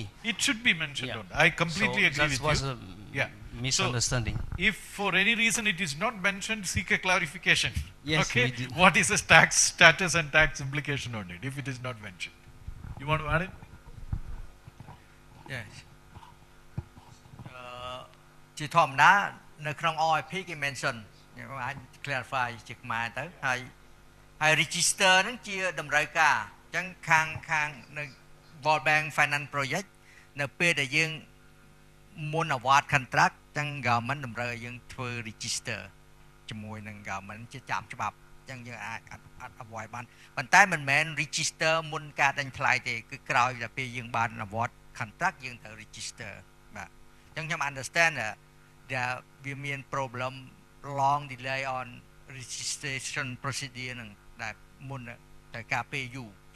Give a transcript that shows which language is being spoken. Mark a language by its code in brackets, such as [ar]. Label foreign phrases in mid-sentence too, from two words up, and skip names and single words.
[en] It should be mentioned on. I completely agree with you. That was a misunderstanding. So, if for any reason it is not mentioned, seek a clarification. Yes, okay. What is the tax status and tax implication on it if it is not mentioned? You want to add it? Yes. [km] ជាធម្មតានៅក្នុង OIP គេ mention អាច clarify ជាខ្មែរទៅហើយ register ហ្នឹងជាតម្រូវការអញ្ចឹងខាងនៅ World Bank Finance Project នៅពេល ដែលយើងមុន [en] award contract [km] អញ្ចឹង government តម្រូវឲ្យយើងធ្វើ register ជាមួយនឹង government ជាចាំច្បាប់អញ្ចឹងយើងអាច avoid បានប៉ុន្តែមិនមែន register មុនការដេញថ្លៃទេគឺក្រោយដល់ពេល យើងបាន [en] award contract [km] យើងត្រូវ register បាទអញ្ចឹងខ្ញុំ [en] understand that we mean problem long delay on registration procedure [km] នឹងដែលមុ នត្រូវការពេលយូរអញ្ចឹង